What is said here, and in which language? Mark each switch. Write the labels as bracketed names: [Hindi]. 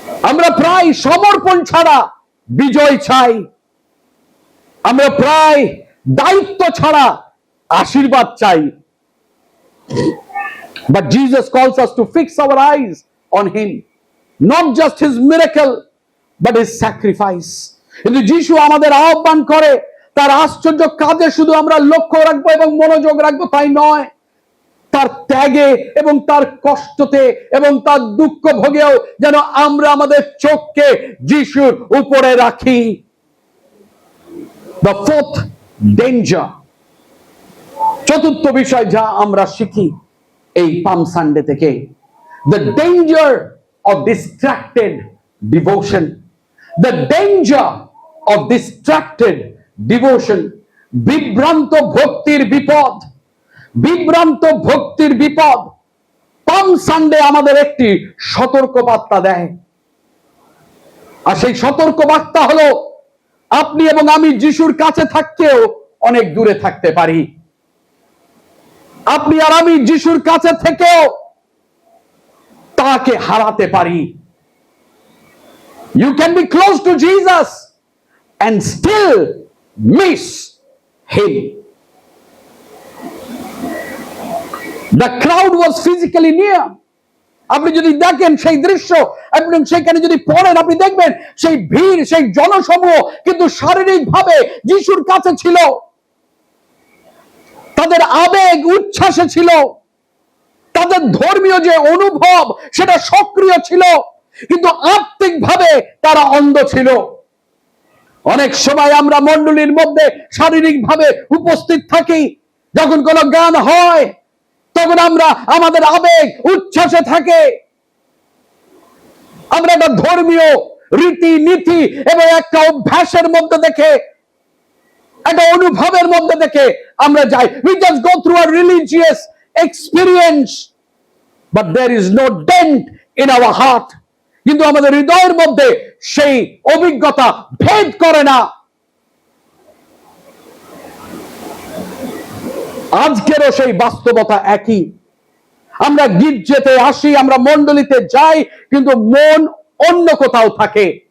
[Bangla] আমরা প্রায় সমর্পণ ছাড়া বিজয় চাই। আমরা প্রায় দায়িত্ব ছাড়া আশীর্বাদ চাই। [English] But Jesus calls us to fix our eyes on him, not just his miracle but his sacrifice. [Bangla] কিন্তু যিশু আমাদের আহ্বান করে তার আশ্চর্য কাজে শুধু আমরা লক্ষ্য রাখবো এবং মনোযোগ রাখবো তাই নয়, তার ত্যাগে এবং তার কষ্টতে এবং তার দুঃখ ভোগেও যেন আমরা আমাদের চোখকে যিশুর উপরে রাখি। [English] The fourth danger, [Bangla] চতুর্থ বিষয় যা আমরা শিখি এই পাম সানডে থেকে, [English] the danger of distracted devotion. The danger of distracted devotion. [Bangla] বিভ্রান্ত ভক্তির বিপদ, বিভ্রান্ত ভক্তির বিপদ। পাম সানডে আমাদের একটি সতর্ক বার্তা দেয়, আর সেই সতর্ক বার্তা হলো আপনি এবং আমি যিশুর কাছে থাকতেও অনেক দূরে থাকতে পারি। আপনি আর আমি যিশুর কাছে থেকেও তাকে হারাতে পারি। [English] You can be close to Jesus and still miss him. The crowd was physically near. [Bangla] আপনি যদি দেখেন সেই দৃশ্য এবং সেখানে যদি পড়েন আপনি দেখবেন সেই ভিড়, সেই জনসমূহ কিন্তু শারীরিকভাবে যিশুর কাছে ছিল। তাদের আবেগ উচ্ছ্বাসে ছিল, তাদের ধর্মীয় যে অনুভব সেটা সক্রিয় ছিল, কিন্তু আত্মিকভাবে তারা অন্ধ ছিল। অনেক সময় আমরা মণ্ডলীর মধ্যে শারীরিকভাবে উপস্থিত থাকি, যখন কোনো গান হয় তখন আমরা আমাদের আবেগ উচ্ছ্বাসে থাকে, আমরা একটা ধর্মীয় রীতি নীতি এবং একটা অভ্যাসের মধ্যে দেখে, একটা অনুভবের মধ্যে দেখে আমরা যাই। [English] We just go through a religious experience, but there is no dent in our heart. [Bangla] কিন্তু আমাদের হৃদয়ের মধ্যে সেই অভিজ্ঞতা ভেদ করে না। আজকেরও সেই বাস্তবতা একই। আমরা গির্জাতে আসি, আমরা মণ্ডলীতে যাই, কিন্তু মন অন্য কোথাও থাকে।